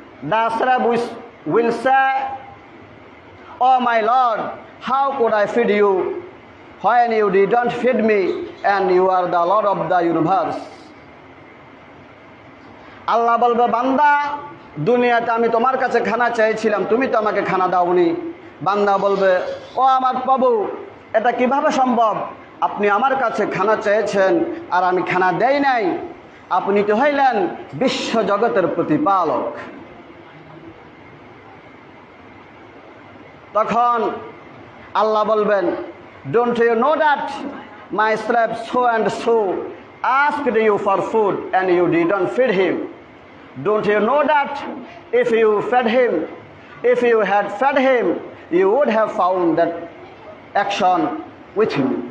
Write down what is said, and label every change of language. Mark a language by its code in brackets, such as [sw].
[en] The Arab will say, oh my Lord, how could I feed you when you didn't feed me and you are the Lord of the universe? [bn] আল্লাহ বলবে, বান্দা দুনিয়াতে আমি তোমার কাছে খানা চাইছিলাম, তুমি তো আমাকে খানা দাওনি। বান্দা বলবে, ও আমার প্রভু, এটা কিভাবে সম্ভব? আপনি আমার কাছে খানা চেয়েছেন আর আমি খানা দেই নাই। আপনি তো হইলেন বিশ্ব জগতের প্রতিপালক। তখন আল্লাহ বলবেন, [en] Don't you know that my slave so and so asked you for food and you didn't feed him? Don't you know that if you fed him, if you had fed him, you would have found that action with him?